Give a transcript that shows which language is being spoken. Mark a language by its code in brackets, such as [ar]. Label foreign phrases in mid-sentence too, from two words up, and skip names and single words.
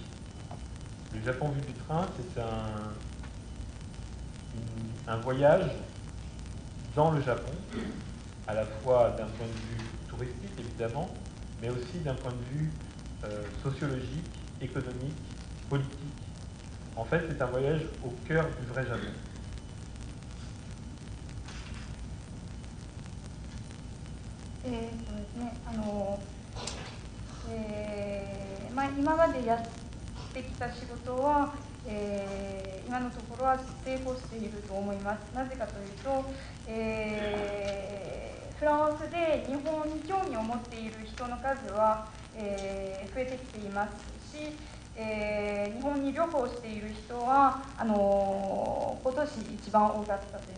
[fr] Le Japon vu du train, c'est un voyage dans le Japon, à la fois d'un point de vue touristique, évidemment, mais aussi d'un point de vue sociologique, économique, politique. En fait, c'est un voyage au cœur du vrai Japon. Hein, [ja] 今までやってきた仕事は、今のところは成功していると思います。なぜかというと、フランスで日本に興味を持っている人の数は、増えてきていますし、日本に旅行している人は今年一番多かったです。